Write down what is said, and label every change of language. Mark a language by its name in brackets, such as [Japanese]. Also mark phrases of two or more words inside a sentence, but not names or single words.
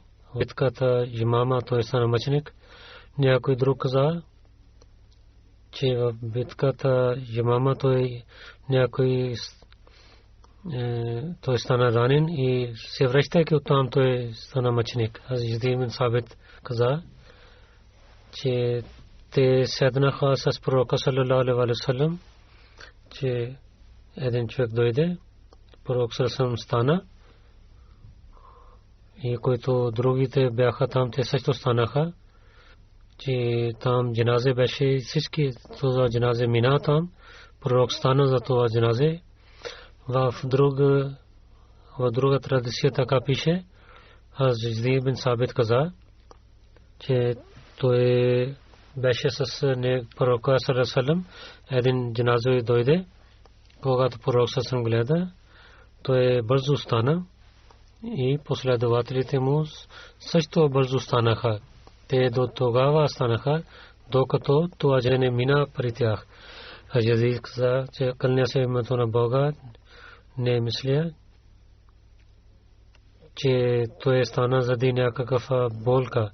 [Bulgarian] В битката Ямама той стана мъченик. Някой друг каза, че в битката Ямама той стана ранен и се връщайки оттам той стана мъченик. Язид бин Сабит каза, че те седнаха с пророка [Arabic] صلى الله عليه وسلم, [Bulgarian] че един човек дойде, пророк саллалаху стана и които другите бяха там, те също станаха, че там джаназе беше, всички това джаназе мина там, пророк стана за това джаназе. В друга традиция така пише, Язид бин Сабит каза, че той беше с пророка [Arabic] صلى الله عليه وسلم, [Bulgarian] един джаназа дойде, когато пророк [Arabic] صلى الله عليه وسلم [Bulgarian] гледа, той бързо стана и последователите му също бързо станаха. Те до тогава станаха, докато това джаназе мина при тях. Язид каза, че кълня се името на Бога, не мисля, че той стана заради някаква болка.